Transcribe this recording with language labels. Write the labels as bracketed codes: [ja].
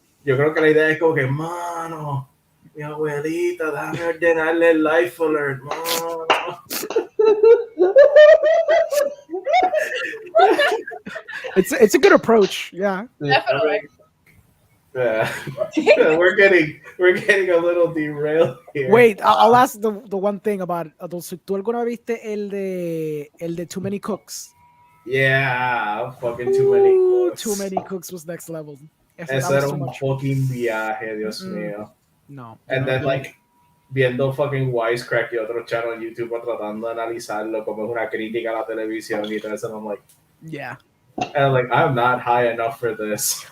[es] Yo creo que la idea es como que, mano, mi abuelita, déjame ordenarle el life alert, mano. [en] It's a good approach, yeah. Definitely. We're getting a little derailed here. Wait, I'll ask the one thing about Adult Swim. [es] ¿Tú alguna vez viste el de Too Many Cooks? [en] Yeah, fucking Too Many Cooks. Too Many Cooks was next level. [es] Eso era un fucking viaje, Dios mío. No. [en] And then like [es] viendo fucking Wisecrack y otro channel en YouTube tratando de analizarlo como es una crítica a la televisión y todo eso, [en] and I'm like, yeah. And I'm like, I'm not high enough for this.